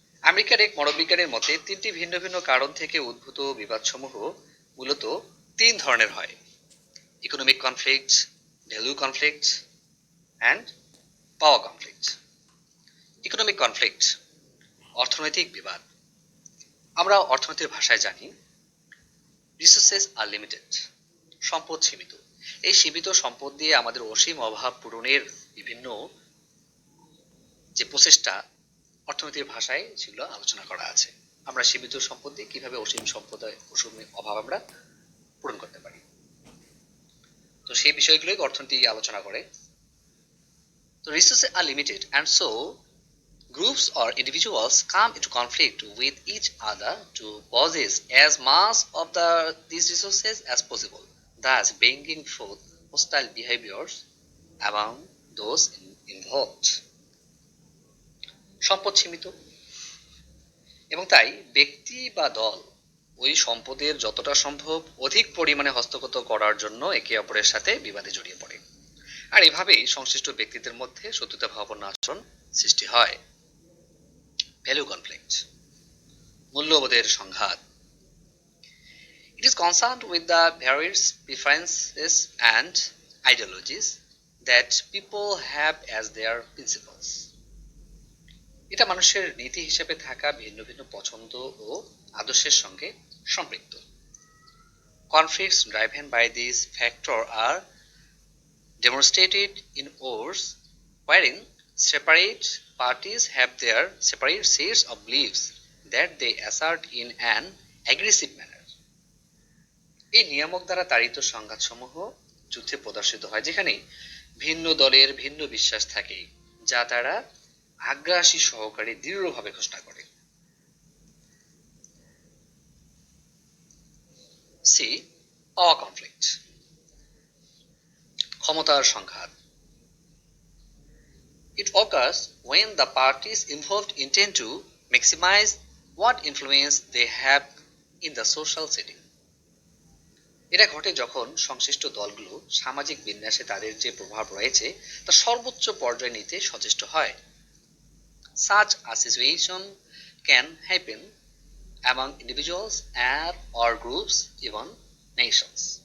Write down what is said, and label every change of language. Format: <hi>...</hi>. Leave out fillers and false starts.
<bn>আমেরিকার এক মনোবিজ্ঞানীর মতে তিনটি ভিন্ন ভিন্ন কারণ থেকে উদ্ভূত বিবাদসমূহ মূলত তিন ধরনের হয়: economic conflict, value conflict and power conflict. Economic conflict, অর্থনৈতিক বিবাদ। আমরা অর্থনীতির ভাষায় জানি</bn> <en>resources are limited,</en> <bn>সম্পদ সীমিত। এই সীমিত সম্পদ দিয়ে আমাদের অসীম অভাব পূরণের বিভিন্ন যে প্রচেষ্টা অর্থনীতির ভাষায় সেগুলো আলোচনা করা আছে। আমরা সীমিত সম্পদ দিয়ে কিভাবে অসীম অভাব আমরা পূরণ করতে পারি, তো সেই বিষয়গুলোই অর্থনীতি আলোচনা করে।</bn> <en>তো resources are limited and so groups or individuals come into conflict with each other to possess as much of these resources as possible, thus bringing forth hostile behaviors among those involved.</en> <bn>সম্পদ সীমিত এবং তাই ব্যক্তি বা দল ওই সম্পদের যতটা সম্ভব অধিক পরিমাণে হস্তগত করার জন্য একে অপরের সাথে বিবাদে জড়িয়ে পড়ে। আর এভাবেই সংশ্লিষ্ট ব্যক্তিদের মধ্যে শত্রুতা ভাবাপন্ন আচরণ সৃষ্টি হয়। ভ্যালু কনফ্লিক্ট, মূল্যবোধের সংঘাত।</bn> <en>It is concerned with the various preferences and ideologies that people have as their principles.</en> <bn>এটা মানুষের নীতি হিসেবে থাকা ভিন্ন ভিন্ন পছন্দ ও আদর্শের সঙ্গে সম্পৃক্ত।</bn> <en>Conflicts driven by this factor are demonstrated in wars wherein separate parties have their separate sets of beliefs that they assert in an aggressive manner.</en> <bn>এই নিয়ামক দ্বারা তাড়িত সংঘাতসমূহ যুদ্ধে প্রদর্শিত হয়, যেখানে ভিন্ন দলের ভিন্ন বিশ্বাস থাকে, যা তারা আগ্রাসী সহকারে দৃঢ়ভাবে ঘোষণা করে। সি, পাওয়ার কনফ্লিক্ট, ক্ষমতার সংঘাত।</bn> <en>It occurs when the parties involved intend to maximize what influence they have in the social setting.</en> <bn>এটা ঘটে যখন সংশ্লিষ্ট দলগুলো সামাজিক বিন্যাসে তাদের যে প্রভাব রয়েছে তা সর্বোচ্চ পর্যায়ে নিতে সচেষ্ট হয়।</bn> <en>Such a situation can happen among individuals or groups, even nations.</en>